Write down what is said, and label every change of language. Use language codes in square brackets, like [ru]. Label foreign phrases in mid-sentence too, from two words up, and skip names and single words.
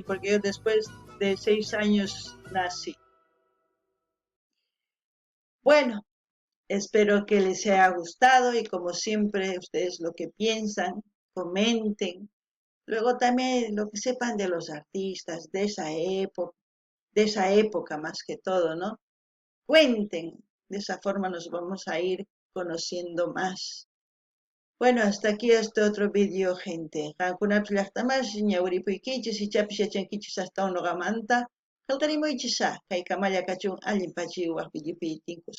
[es] Porque yo después de 6 años nací. Bueno, espero que les haya gustado y como siempre ustedes lo que piensan, comenten. Luego también lo que sepan de los artistas de esa época más que todo, ¿no? Cuenten. De esa forma nos vamos a ir conociendo más. Bueno, hasta aquí este otro vídeo, gente. [qu] Qankunapish llaqtamash ñawiripuykichis ichapish yachankichis hasta unuqamanta. Qillqarimuychisa kay kamalla kachun allin pachiwaq videopi tinkus.